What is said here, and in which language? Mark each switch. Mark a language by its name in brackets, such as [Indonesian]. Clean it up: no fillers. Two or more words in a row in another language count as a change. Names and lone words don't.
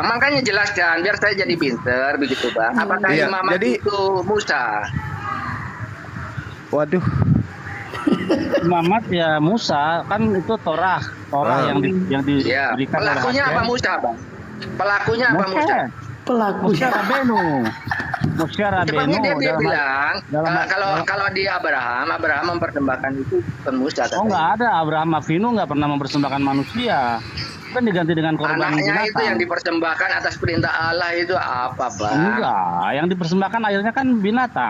[Indonesian] Makanya jelaskan biar saya jadi pinter begitu, Bang. Apakah Iya, imamat jadi- itu Musa? Waduh. Imamat ya Musa, kan itu Torah yang Ya. diberikan oleh Pelakunya Hashem. apa Musa, Bang? Pelakunya apa Musa? Moshe Pelakunya. Rabenu. Moshe Sepertinya dia dalam- bilang dalam- kalau di Abraham mempersembahkan itu ke Musa. Oh, katanya. nggak ada. Abraham Avinu nggak pernah mempersembahkan manusia. Kan diganti dengan korban Anaknya itu binatang. yang dipersembahkan atas perintah Allah itu apa, Bang? Enggak, yang dipersembahkan akhirnya kan binatang.